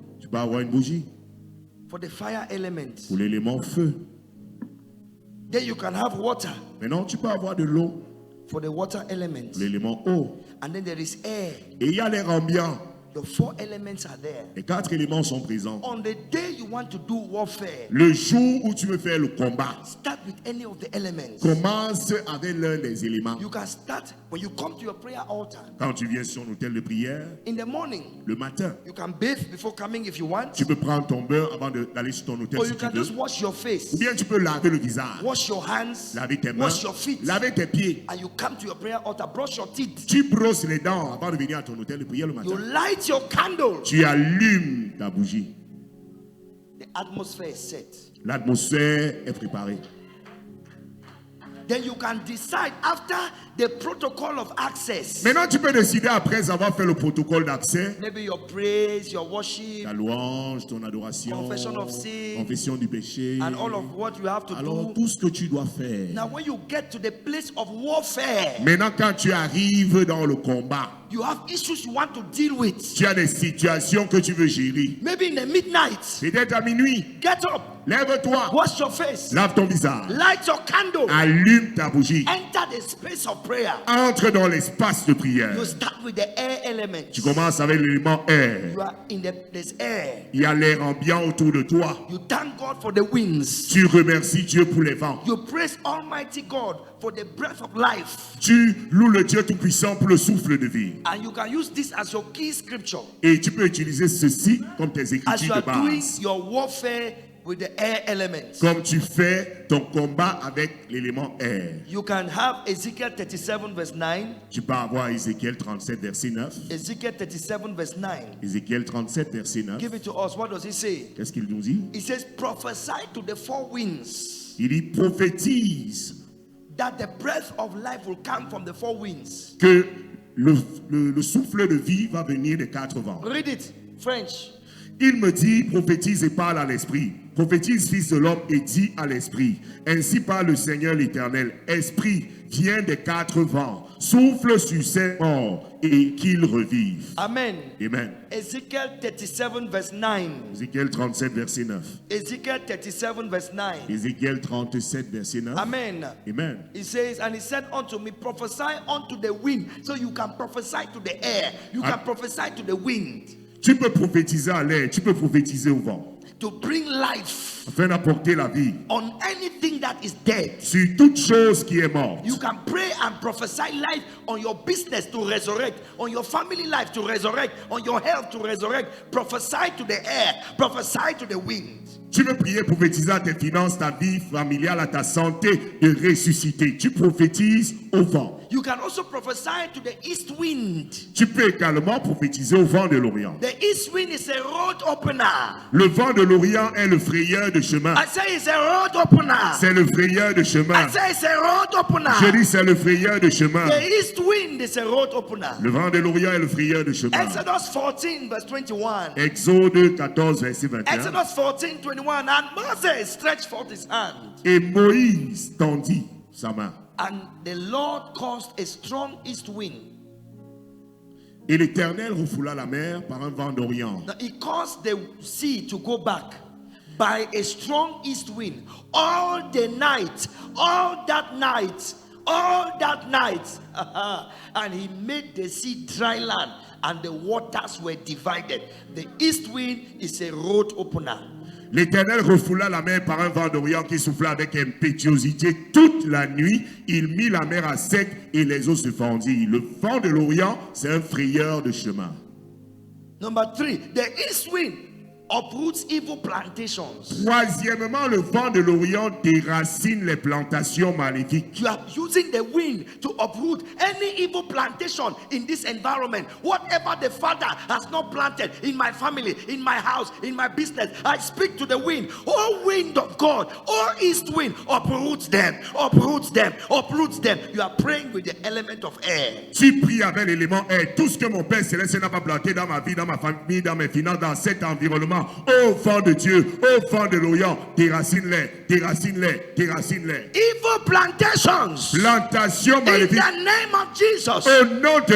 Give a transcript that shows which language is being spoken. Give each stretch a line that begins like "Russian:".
French: Tu peux avoir une bougie
English: for the fire element.
French: pour l'élément feu.
English: Then you can have water
French: Maintenant, tu peux avoir de l'eau
English: for the water element.
French: pour l'élément eau.
English: And then there is air.
French: Et il y a l'air ambiant.
English: The 4 elements are there.
French: Les 4 éléments sont présents.
English: On the day you want to do warfare,
French: Le jour où tu veux faire le combat,
English: start with any of the elements.
French: commence avec l'un des éléments.
English: You can start when you come to your prayer altar.
French: Quand tu viens sur un autel de prière,
English: In the morning,
French: le matin,
English: you can bathe before coming if you want.
French: tu peux prendre ton bain avant d'aller sur ton autel
English: Or
French: si
English: you
French: tu
English: can
French: veux.
English: just wash your face,
French: Ou bien tu peux laver le visage,
English: wash your hands,
French: laver tes mains,
English: wash your feet,
French: laver tes pieds.
English: and you come to your prayer altar, brush your teeth.
French: Tu brosses les dents avant de venir à ton autel de prière le
English: You
French: matin.
English: light your candle.
French: Tu allumes ta bougie.
English: The atmosphere is set.
French: L'atmosphère est préparée.
English: Then you can decide after the protocol of access.
French: Maintenant, tu peux décider après avoir fait le protocole d'accès,
English: Maybe your praise, your worship,
French: ta louange, ton adoration,
English: Confession of sin,
French: confession du péché,
English: and all of what you have to
French: alors tout ce que tu dois faire.
English: Now, when you get to the place of warfare,
French: Maintenant, quand tu arrives dans le combat,
English: you have issues you want to deal with.
French: tu as des situations que tu veux gérer.
English: Maybe in the midnight,
French: Peut-être à minuit,
English: get up,
French: lève-toi,
English: wash your face,
French: lave ton visage,
English: light your candle,
French: allume ta bougie,
English: enter the space of prayer.
French: entre dans l'espace de prière.
English: You start with the air element.
French: Tu commences avec l'élément air.
English: You are in there's air.
French: Il y a l'air ambiant autour de toi.
English: You thank God for the winds.
French: Tu remercies Dieu pour les vents.
English: You praise Almighty God for the breath of life.
French: Tu loues le Dieu Tout-Puissant pour le souffle de vie.
English: And you can use this as your key scripture
French: Et tu peux utiliser ceci comme tes
English: as you
French: écritures
English: are
French: de
English: doing
French: base.
English: your warfare with the air elements.
French: Comme tu fais ton combat avec l'élément air.
English: You can have Ezekiel 37 verse 9.
French: Tu peux avoir Ézéchiel 37, verset 9.
English: Ezekiel 37 verse 9.
French: Ézéchiel 37, verset 9.
English: Give it to us. What does he say?
French: Qu'est-ce qu'il nous dit?
English: He says, prophesy to the 4 winds
French: Il dit prophétise
English: that the breath of life will come from the 4 winds.
French: que le souffle de vie va venir des 4 vents.
English: Read it. French.
French: Il me dit, prophétise et parle à l'esprit. Prophétise, fils de l'homme, et dis à l'esprit. Ainsi parle le Seigneur l'Éternel. Esprit, viens des 4 vents. Souffle sur ces morts et qu'ils revivent. Amen. Amen.
English: Ezekiel 37 verse 9.
French: Ézéchiel 37, verset 9.
English: Ezekiel 37 verse 9.
French: Ézéchiel 37, verset 9. Amen. Amen.
English: He says, and he said unto me, prophesy unto the wind. So you can prophesy to the air. You can prophesy to the wind.
French: Tu peux prophétiser à l'air, tu peux prophétiser au vent,
English: To bring life
French: afin d'apporter la vie
English: on anything that is dead.
French: sur toute chose qui est morte.
English: You can pray and prophesy life on your business to resurrect, on your family life to resurrect, on your health to resurrect. Prophesy to the air, prophesy to the wind.
French: Tu peux prier, prophétiser à tes finances, ta vie familiale, à ta santé, de ressusciter. Tu prophétises au vent.
English: You can also prophesy to the east wind.
French: Tu peux également prophétiser au vent de l'Orient.
English: The east wind is a road opener.
French: Le vent de l'Orient est le frayeur de chemin.
English: I say it's a road opener.
French: C'est le frayeur de chemin.
English: I say it's a road opener.
French: Je dis c'est le frayeur de chemin.
English: The east wind is a road opener.
French: Le vent de l'Orient est le frayeur de chemin.
English: Exodus 14 verse 21.
French: Exode 14, verset 21.
English: Exodus 14, 21. And Moses stretched forth his hand.
French: Et Moïse tendit sa main.
English: And the Lord caused a strong east wind.
French: Et l'Éternel refoula la mer par un vent d'Orient.
English: Now he caused the sea to go back by a strong east wind all the night, all that night, all that night. And he made the sea dry land and the waters were divided. The east wind is a road opener.
French: L'Éternel refoula la mer par un vent d'Orient qui souffla avec impétuosité toute la nuit. Il mit la mer à sec et les eaux se fendirent. Le vent de l'Orient, c'est un frayeur de chemin.
English: Number 3, the east wind uproots evil plantations.
French: Troisièmement, le vent de l'Orient déracine les plantations maléfiques.
English: You are using the wind to uproot any evil plantation in this environment. Whatever the Father has not planted in my family, in my house, in my business, I speak to the wind. Oh, wind of God, oh, east wind, uproots them, uproots them, uproots them. You are praying with the element of air.
French: Tu pries avec l'élément air. Tout ce que mon Père Céleste n'a pas planté dans ma vie, dans ma famille, dans mes finances, dans cet environnement. Ô vent de Dieu, ô vent de l'Orient, déracine-les, déracine-les, déracine-les.
English: Evil plantations.
French: Plantation
English: In
French: maléfique.
English: the name of Jesus.
French: Au nom de